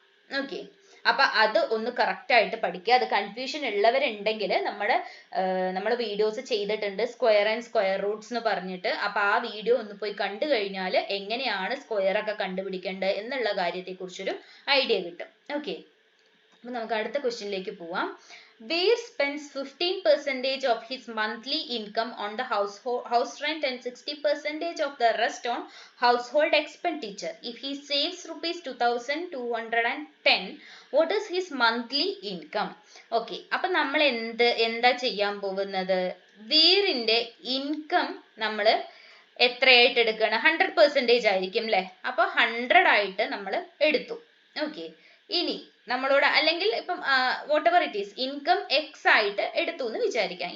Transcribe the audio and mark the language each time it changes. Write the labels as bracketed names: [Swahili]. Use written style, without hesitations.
[Malayalam] Okay, അപ്പൊ അത് ഒന്ന് കറക്റ്റ് ആയിട്ട് പഠിക്കുക. അത് കൺഫ്യൂഷൻ ഉള്ളവരുണ്ടെങ്കിൽ നമ്മൾ വീഡിയോസ് ചെയ്തിട്ടുണ്ട്, സ്ക്വയർ ആൻഡ് സ്ക്വയർ റൂട്ട്സ് എന്ന് പറഞ്ഞിട്ട്. അപ്പൊ ആ വീഡിയോ ഒന്ന് പോയി കണ്ടു കഴിഞ്ഞാൽ എങ്ങനെയാണ് സ്ക്വയർ ഒക്കെ കണ്ടുപിടിക്കേണ്ടത് എന്നുള്ള കാര്യത്തെ കുറിച്ചൊരു ഐഡിയ കിട്ടും. ഓക്കെ, അപ്പൊ നമുക്ക് അടുത്ത ക്വസ്റ്റ്യനിലേക്ക് പോവാം. [English] Veer spends 15% of his monthly income on the house rent and 60% of the rest on household expenditure. If he saves rupees 2210, what is his monthly income? [Malayalam] Okay, അപ്പൊ നമ്മൾ എന്താ ചെയ്യാൻ പോകുന്നത്? വീറിന്റെ ഇൻകം നമ്മൾ എത്രയായിട്ട് എടുക്കണം? 100% ആയിരിക്കും അല്ലെ. അപ്പൊ 100 ആയിട്ട് നമ്മൾ എടുത്തു. ഓക്കെ, ഇനി നമ്മളോട് അല്ലെങ്കിൽ ഇപ്പം [English] whatever it is, [Malayalam] income x ആയിട്ട് എടുത്തു എന്ന് വിചാരിക്കാം.